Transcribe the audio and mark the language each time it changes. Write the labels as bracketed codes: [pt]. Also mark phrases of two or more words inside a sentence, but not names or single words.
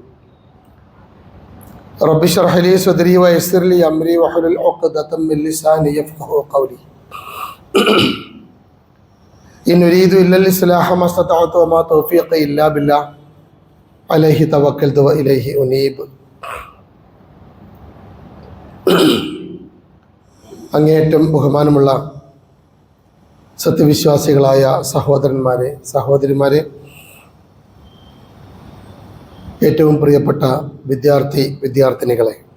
[ar] رب اشرح لي صدري ويسر لي أمري واحلل عقدة من لساني يفقهوا قولي. إن أريد إلا الإصلاح ما استطعت وما توفيقي إلا بالله عليه توكلت وإليه أنيب. [ml] അങ്ങേയറ്റം ബഹുമാനമുള്ള സത്യവിശ്വാസികളായ സഹോദരന്മാരെ, സഹോദരിമാരെ, ഏറ്റവും പ്രിയപ്പെട്ട വിദ്യാർത്ഥിനികളെ,